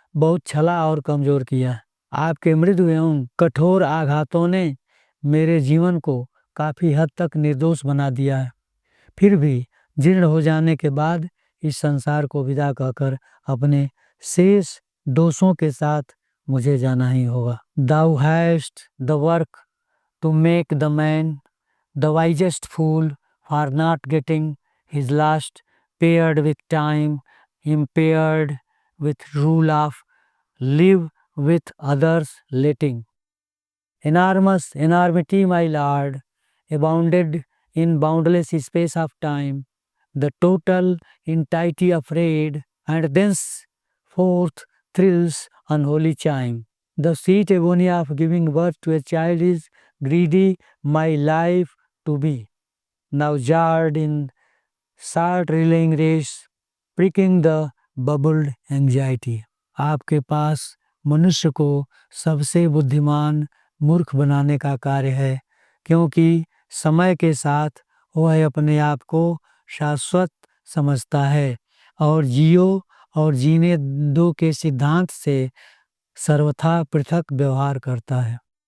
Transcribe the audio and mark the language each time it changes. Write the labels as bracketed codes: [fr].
[hi] बहुत छला और कमजोर किया। आपके मृदु एवं कठोर आघातों ने मेरे जीवन को काफ़ी हद तक निर्दोष बना दिया है। फिर भी जीर्ण हो जाने के बाद इस संसार को विदा कहकर अपने शेष दोषों के साथ मुझे जाना ही होगा। [en] Thou hast the work to make the man the wisest fool for not getting his last, paired with time, impaired with rule of live with others letting. Enormous enormity, my lord, abounded in boundless space of time, the total entity afraid, and thenceforth thrills unholy chime. The sweet agony of giving birth to a child is greedy my life to be, now jarred in short relaying race, pricking the bubbled anxiety. [hi] आपके पास मनुष्य को सबसे बुद्धिमान मूर्ख बनाने का कार्य है, क्योंकि समय के साथ वह अपने आप को शाश्वत समझता है और जियो और जीने दो के सिद्धांत से सर्वथा पृथक व्यवहार करता है।